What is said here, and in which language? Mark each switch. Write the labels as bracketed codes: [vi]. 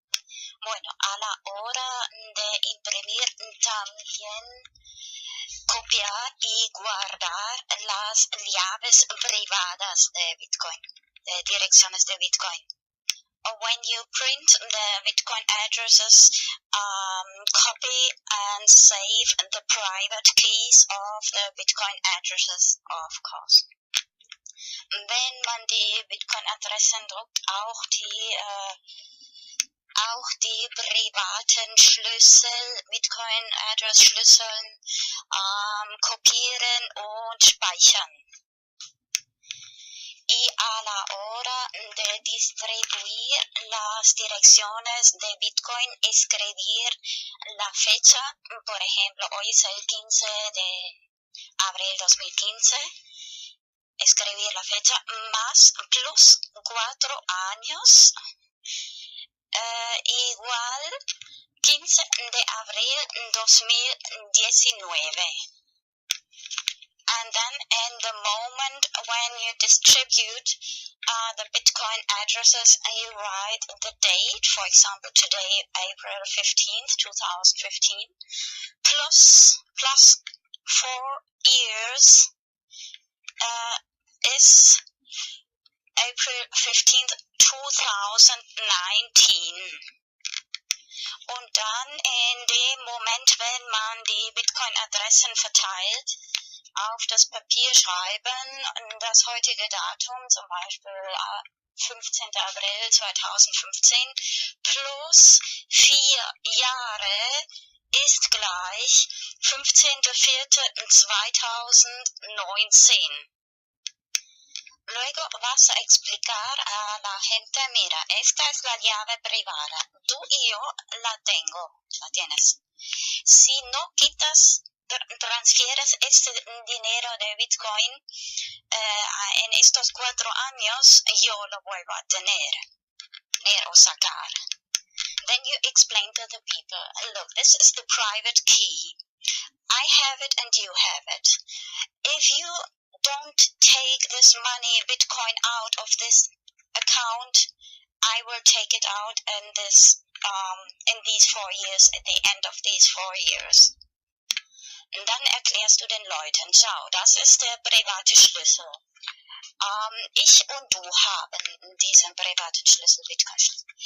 [es] Bueno, a la hora de imprimir también copiar y guardar las llaves privadas de Bitcoin, de direcciones de Bitcoin. [en] When you print the Bitcoin addresses, copy and save the private keys of the Bitcoin addresses, of course. [de] Wenn man die Bitcoin-Adressen druckt, auch die privaten Schlüssel, Bitcoin-Address-Schlüsseln, kopieren und speichern. [es] Y a la hora de distribuir las direcciones de Bitcoin, escribir la fecha, por ejemplo, hoy es el 15 de abril 2015, escribir la fecha más plus 4 años, igual 15 de abril 2019. [en] And then in the moment when you distribute the Bitcoin addresses, you write the date, for example, today, April 15th, 2015, plus 4 years is April 15th, 2019. [de] Und dann in dem Moment, wenn man die Bitcoin-Adressen verteilt, auf das Papier schreiben, das heutige Datum, zum Beispiel 15. April 2015, plus 4 Jahre ist gleich 15.04.2019. [es] Luego vas a explicar a la gente, mira, esta es la llave privada, tú y yo la tienes. Si no quitas, transfieres este dinero de Bitcoin en estos 4 años, yo lo vuelvo a tener o sacar. [en] Then you explain to the people, look, this is the private key. I have it and you have it. If you don't take this money, Bitcoin, out of this account, I will take it out in these 4 years, at the end of these 4 years. [de] Und dann erklärst du den Leuten, schau, das ist der private Schlüssel. Ich und du haben diesen privaten Schlüssel, Bitcoin-Schlüssel.